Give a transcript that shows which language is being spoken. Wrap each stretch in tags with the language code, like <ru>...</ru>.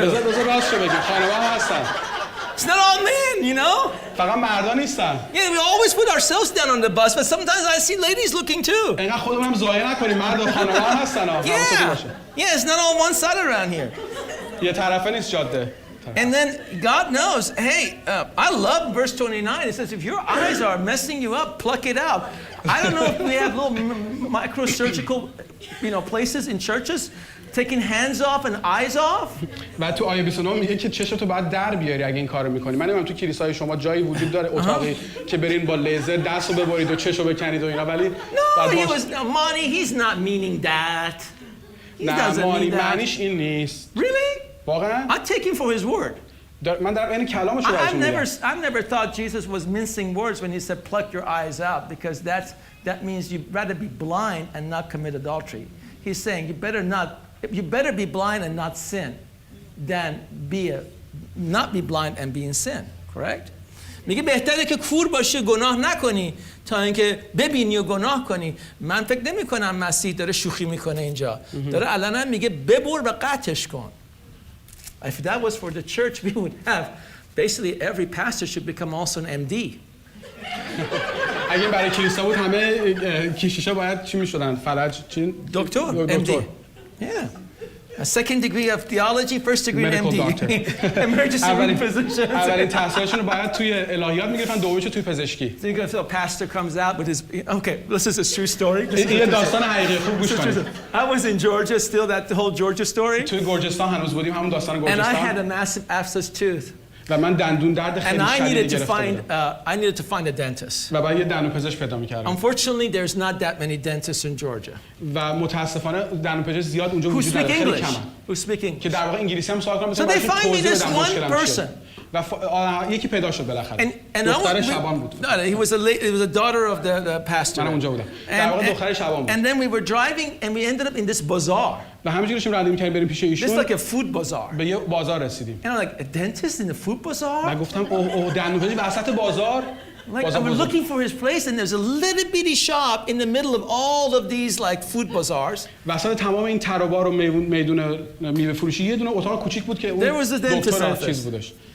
<fa>بذار راستشو بگیم خانم‌ها هم هستن.</fa> <en>It's not all men, you know.</en> <fa>فقط مردا نیستن.</fa> <en>Yeah, we always put ourselves down on the bus, but sometimes I see ladies looking too.</en> <fa>اینقدر خودمون هم ضایع نکنیم مرد و خانم‌ها هم هستن.</fa> <en>Yeah, it's not all one side around here.</en> <fa>یه طرفه نیست جاده.</fa> <en>And then God knows, hey, I love verse 29. It says, if your eyes are messing you up, pluck it out. I don't know if we have little microsurgical, places in churches taking hands off and eyes off.</en> <fa>بعد تو آیه 29 میگه که چشمتو باید در بیاری اگه این کارو میکنی. من نمیدونم تو کلیسای شما جایی وجود داره اتاقی که برین با لیزر دستو ببرید و چشو بکنید و اینا ولی</fa> <en>Monty, he's not meaning that. He doesn't mean that.</en> <fa>معنیش این نیست.</fa> <en>Really?</en> <fa>واقعا؟</fa> <en>I take him for his word.</en> <fa>من در این کلامش رو براتون میگم.</fa> <en>I've never thought Jesus was mincing words when he said pluck your eyes out, because that means you'd rather be blind and not commit adultery. He's saying you better be blind and not sin than not be blind and be in sin. Correct?</en> <fa>میگه بهتره که کور باشی گناه نکنی تا اینکه ببینی و گناه کنی. من فکر نمی کنم مسیح داره شوخی میکنه اینجا. داره علنا میگه ببر و قطعش کن.</fa> <en>If that was for the church, we would have basically every pastor should become also an MD.</en> <fa>اگه برای کلیسا بود همه کشیشا باید چی میشدن؟ فلج چی؟ دکتر. MD. Yeah.</fa> <en>A second degree of theology, first degree Medical MD. doctor. Emergency room physician.</en> <fa>اولین تحصیلشون رو باید توی الهیات میگرفتن، دومیشو توی پزشکی.</fa> <en>So a pastor comes out with his, okay, this is a true story.</en> <fa>این داستان حقیقی خوب گوش کنید.</fa> <en>I was in Georgia still, that whole Georgia story.</en> <fa>توی گرجستان هنوز بودیم، همون داستان گرجستان.</fa> <en>And I had a massive abscess tooth.</en> <fa>و من دندون درد خیلی شدیدی گرفته بودم.</fa> <en>I needed to find a dentist.</en> <fa>و باید یه دندونپزشک پیدا می‌کردم.</fa> <en>Unfortunately, there's not that many dentists in Georgia.</en> <fa>و متاسفانه دندونپزشک زیاد اونجا وجود نداره، خیلی کمه.</fa> <en>Who speak English?</en> <fa>که در واقع انگلیسی هم سوال کنم</fa> <en>So they find me this one person.</en> <fa>و یکی پیدا شد بالاخره. دختر شبان بود.</fa> <en>No, it was a daughter of the pastor.</en> <fa>من اونجا بودم. در واقع دختر شبان بود.</fa> <en>And then we were driving and we ended up in this bazaar.</en> <fa>و همینجوری داشتیم رانندگی می‌کردیم بریم پیش ایشون.</fa> <en>It's like a food bazaar.</en> <fa>به یه بازار رسیدیم.</fa> <en>And I'm like, a dentist in the food bazaar?</en> <fa>و گفتم اوه دندونپزشک وسط بازار.</fa> <en>Like I was looking for his place and there's a little bitty shop in the middle of all of these like food bazaars.</en> <fa>وسط تمام این تروبار و میدون میوه فروشی یه دونه اتاق کوچیک بود که اون دکتر چیز بودش.</fa>